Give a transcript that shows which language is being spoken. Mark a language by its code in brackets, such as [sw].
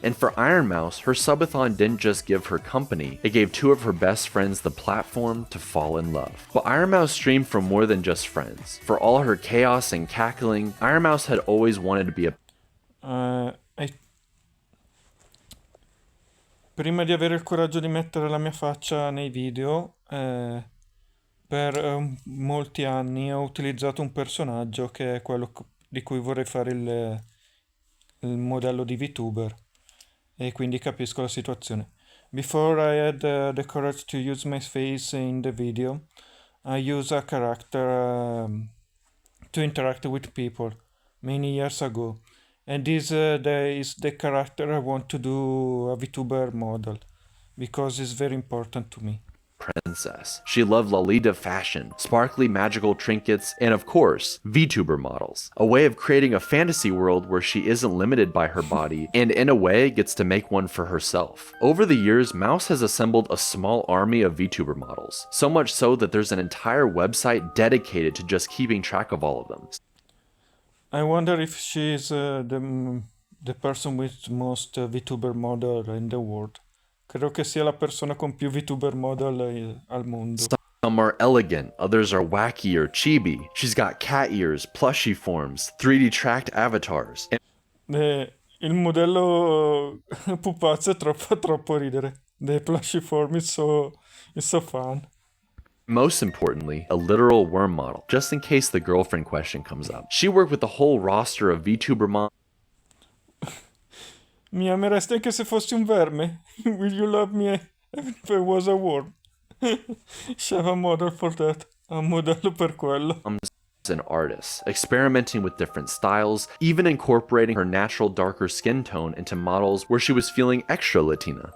[en] And for Iron Mouse, her subathon didn't just give her company, it gave two of her best friends the platform to fall in love. But Iron Mouse streamed for more than just friends. For all her chaos and cackling, Iron Mouse had always wanted to be a [it] Prima di avere il coraggio di mettere la mia faccia nei video, per molti anni ho utilizzato un personaggio che è quello di cui vorrei fare il modello di VTuber, e quindi capisco la situazione. [en] Before I had the courage to use my face in the video, I use a character to interact with people many years ago. And this is the character I want to do a VTuber model, because it's very important to me. princess. She loved Lolita fashion, sparkly magical trinkets, and of course, vtuber models. A way of creating a fantasy world where she isn't limited by her body, and in a way gets to make one for herself. Over the years, Mouse has assembled a small army of vtuber models, so much so that there's an entire website dedicated to just keeping track of all of them. I wonder if she's the person with most VTuber model in the world. [it] Credo che sia la persona con più VTuber model al mondo. [en] Some are elegant, others are wacky or chibi. She's got cat ears, plushie forms, 3D tracked avatars. [it] Il modello pupazzo è troppo ridere. [en] The plushie form is so fun. Most importantly, a literal worm model, just in case the girlfriend question comes up. She worked with a whole roster of VTuber models. [it] Mi ameresti anche se fossi un verme? [en] Will you love me even if I was a worm? She have a model for that. [it] Un modello per quello. [en] An artist, experimenting with different styles, even incorporating her natural darker skin tone into models where she was feeling extra Latina.